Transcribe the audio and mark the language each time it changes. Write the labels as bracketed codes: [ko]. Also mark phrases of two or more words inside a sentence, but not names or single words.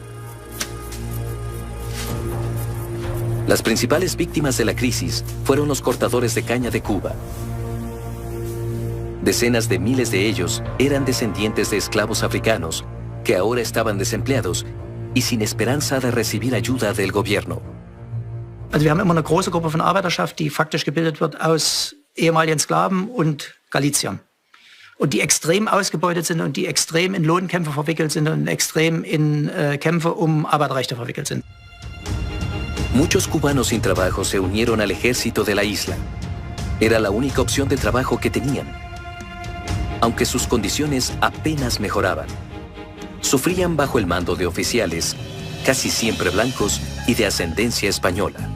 [es] Las principales víctimas de la crisis fueron los cortadores de caña de Cuba. Decenas de miles de ellos eran descendientes de esclavos africanos que ahora estaban desempleados y sin esperanza de recibir ayuda del gobierno. [de] Also wir haben immer eine große Gruppe von Arbeiterschaft, die faktisch gebildet wird aus ehemaligen Sklaven und Galiziern. Und die extrem ausgebeutet sind und die extrem in Lohnkämpfe verwickelt sind und extrem in Kämpfe Arbeiterrechte verwickelt sind. [es] Muchos cubanos sin trabajo se unieron al ejército de la isla. Era la única opción de trabajo que tenían. Aunque sus condiciones apenas mejoraban. Sufrían bajo el mando de oficiales, casi siempre blancos y de ascendencia española.